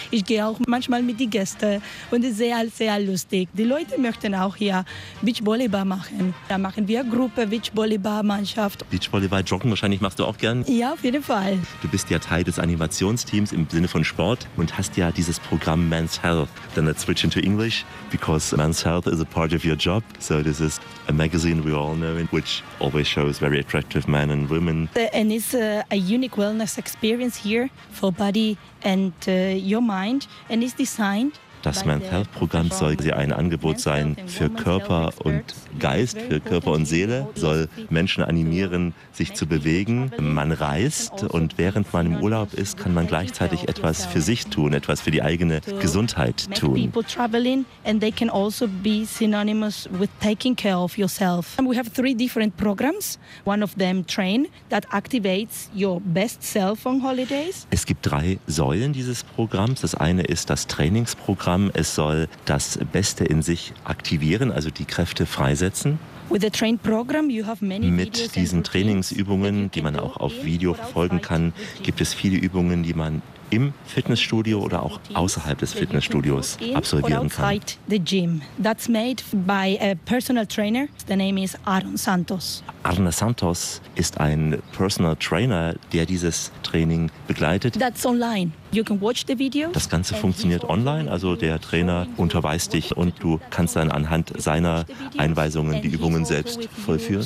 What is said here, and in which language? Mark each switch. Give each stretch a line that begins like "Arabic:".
German: Ich gehe auch manchmal mit den Gästen. Und es ist sehr, sehr lustig. Die Leute möchten auch hier Beachvolleyball machen. Da machen wir Gruppe, Beachvolleyball-Mannschaft. Beachvolleyball, Joggen wahrscheinlich machst du auch gern? Ja, auf jeden Fall. Du bist ja Teil des Animationsteams im Sinne von Sport und hast ja dieses Programm Men's Health.
English: Then let's switch into English, because Men's Health is a part of your job. So this is a magazine we all know, which always shows very attractive men and women. And it's a unique wellness experience here for body and your mind, and it's designed.
German: Das Men's Health Programm soll ein Angebot sein für Körper und Geist, für Körper und Seele, soll Menschen animieren, sich zu bewegen. Man reist und während man im Urlaub ist, kann man gleichzeitig etwas für sich tun, etwas für die eigene Gesundheit tun.
English: People traveling and they can also be synonymous with taking care of yourself. We have 3 different programs. One of them train that activates your best self on holidays.
German: Es gibt 3 Säulen dieses Programms. Das eine ist das Trainingsprogramm. Es soll das Beste in sich aktivieren, also die Kräfte freisetzen. Mit diesen Trainingsübungen, die man auch auf Video verfolgen kann, gibt es viele Übungen, die man im Fitnessstudio oder auch außerhalb des Fitnessstudios absolvieren kann.
English: Outside the gym. That's made by a personal trainer. The name is Aaron Santos.
German: Aaron Santos ist ein Personal Trainer, der dieses Training begleitet.
English: That's online. You can watch the video.
German: Das Ganze funktioniert online, also der Trainer unterweist dich und du kannst dann anhand seiner Einweisungen die Übungen selbst vollführen.